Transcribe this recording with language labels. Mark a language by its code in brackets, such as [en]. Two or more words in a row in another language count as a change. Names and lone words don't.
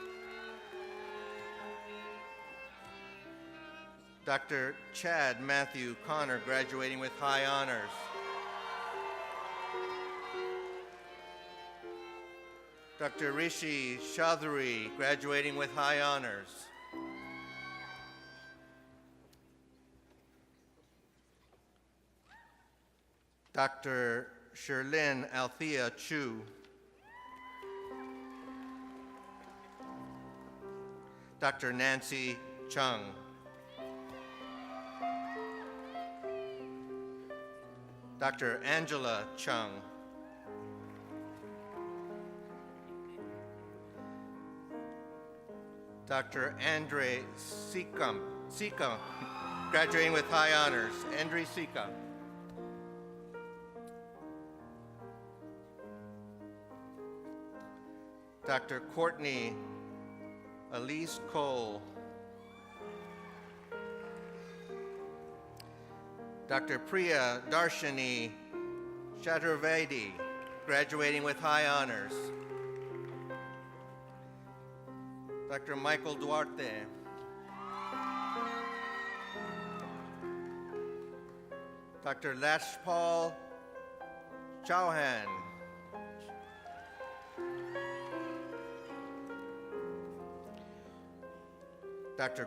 [en] Dr. Chad Matthew Connor, graduating with high honors. Dr. Rishi Chaudhary, graduating with high honors. Dr. Sherlyn Althea Chu. Dr. Nancy Chung. Dr. Angela Chung. Dr. Andre Seacom, graduating with high honors. Andre Seacom. Dr. Courtney Elise Cole. Dr. Priya Darshini Chaturvedi, graduating with high honors. Dr. Michael Duarte. Dr. Lashpal Chauhan. Dr.